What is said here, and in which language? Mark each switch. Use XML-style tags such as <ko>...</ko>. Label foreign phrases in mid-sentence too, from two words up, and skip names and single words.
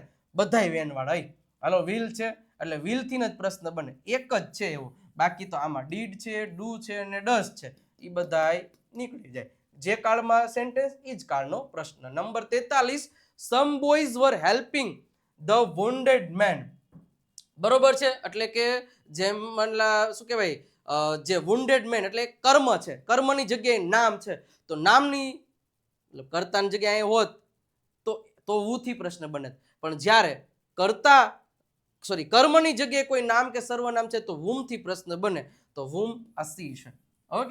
<gu>બધાય વેન વાળા. હાલો વિલ છે એટલે વિલ થી જ પ્રશ્ન બને. એક જ છે એવું. બાકી તો આમાં ડીડ છે, ડુ છે અને ડઝ છે એ બધાય નીકળી જાય. જે કાળમાં સેન્ટેન્સ એ જ કાળનો પ્રશ્ન. નંબર 43</gu> <en>some boys were helping the wounded man.</en> <gu>બરોબર છે. એટલે કે જેમ મનલા શું કહેવાય, જે</gu> <en>wounded man</en> <gu>એટલે કર્મ છે. કર્મની જગ્યાએ નામ છે તો નામની કર્તાની જગ્યાએ હોત તો વુ થી પ્રશ્ન બને. પણ જ્યારે કર્મની જગ્યાએ કોઈ નામ કે સર્વનામ છે તો whom થી પ્રશ્ન બને. તો whom આ સી છે. ઓકે.</gu>